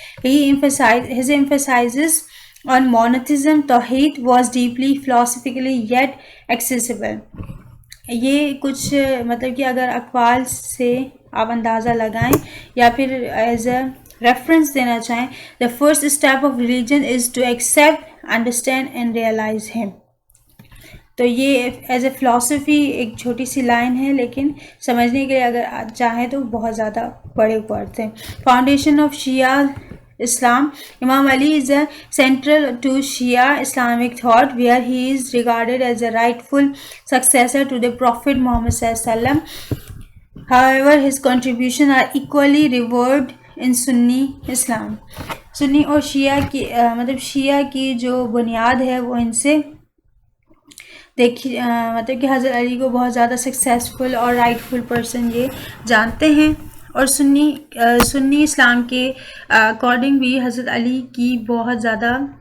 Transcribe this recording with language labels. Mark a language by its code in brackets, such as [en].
[en] His emphasis on monotheism, Tawheed, was deeply philosophically yet accessible. [ur] یہ کچھ مطلب کہ اگر اقوال سے آپ اندازہ لگائیں یا پھر [en] as a reference [ur] دینا چاہیں، [en] the first step of religion is to accept, understand and realize him. [ur] تو یہ [en] as a philosophy [ur] ایک چھوٹی سی لائن ہے، لیکن سمجھنے کے لیے اگر چاہیں تو بہت زیادہ بڑے ورڈ ہیں. [en] Foundation of Shia Islam. Imam Ali is central to Shia Islamic thought, where he is regarded as a rightful successor to the Prophet Muhammad SAW. However, his contributions are equally revered in Sunni Islam. [ur] سنی اور شیعہ کی مطلب شیعہ کی جو بنیاد ہے وہ ان سے دیکھی مطلب کہ حضرت علی کو بہت زیادہ سکسیسفل اور رائٹفل پرسن یہ جانتے ہیں، اور سنی اسلام کے اکارڈنگ بھی حضرت علی کی بہت زیادہ